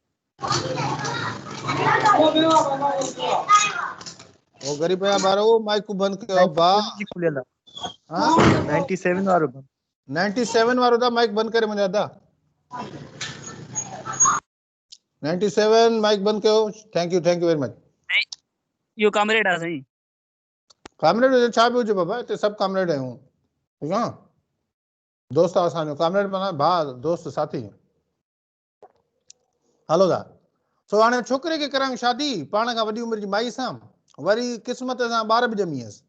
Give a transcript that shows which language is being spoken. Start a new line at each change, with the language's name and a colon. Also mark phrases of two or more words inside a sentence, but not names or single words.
Sindhi: ओ ग़रीब या ॿारो माइक बंदि कयो भाउ। खुलियल आहे। हाँ 97 वारो 97 वारो था माइक बंदि करे मुंहिंजा दा 97 माइक बंदि कयो।
English: thank you very much.
Sindhi: इहो कामरेड आहे साईं। कामरेड छा बि हुजे बाबा हिते सभु कामरेड आहियूं ठीकु आहे। दोस्त आहे असांजो कामरेड माना भाउ दोस्त साथी। हलो दा सो हाणे छोकिरे खे करायूं शादी पाण खां वॾी उमिरि जी माई सां वरी क़िस्मत सां ॿार बि ॼमी वियसि।